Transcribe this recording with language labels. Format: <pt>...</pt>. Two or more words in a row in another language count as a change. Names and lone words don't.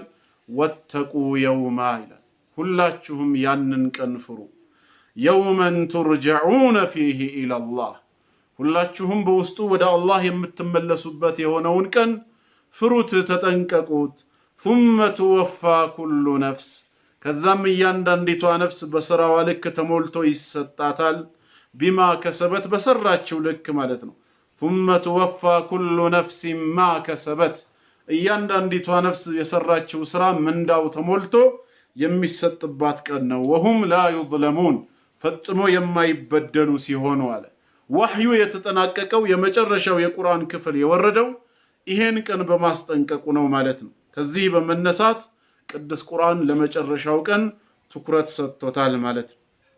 <ar>واتقوا يوما</ar> <am>ይላል። ሁላችሁም ያንን ቀን ፍሩ።</am> <ar>يوما ترجعون فيه إلى الله</ar> <am>ሁላችሁም በውስጡ ወደ አላህ የምትመለሱበት የሆነውን ቀን ፍሩት፣ ተጠንቀቁት።</am> <ar>ثم توفى كل نفس</ar> <am>ከዛም እያንዳንዲቷ ነፍስ በሥራዋ ልክ ተሞልቶ ይሰጣታል።</am> <ar>بما كسبت</ar> <am>በሰራችው ልክ ማለት ነው።</am> <ar>ثم توفى كل نفس ما كسبت</ar> <am>እያንዳንዲቷ ነፍስ የሰራችው ሥራ ምንዳው ተሞልቶ የሚሰጥባት ቀን ነው።</am> <ar>وهم لا يظلمون</ar> <am>ፈጽሞ የማይበደሉ ሲሆኑ አለ። ወህዩ የተጠናቀቀው የመጨረሻው የቁርአን ክፍል የወረደው ይሄን ቀን በማስጠንቀቁ ነው ማለት ነው። ከዚህ በመነሳት ቅዱስ ቁርአን ለመጨረሻው ቀን ትኩረት ሰጥቶታል ማለት ነው።</am>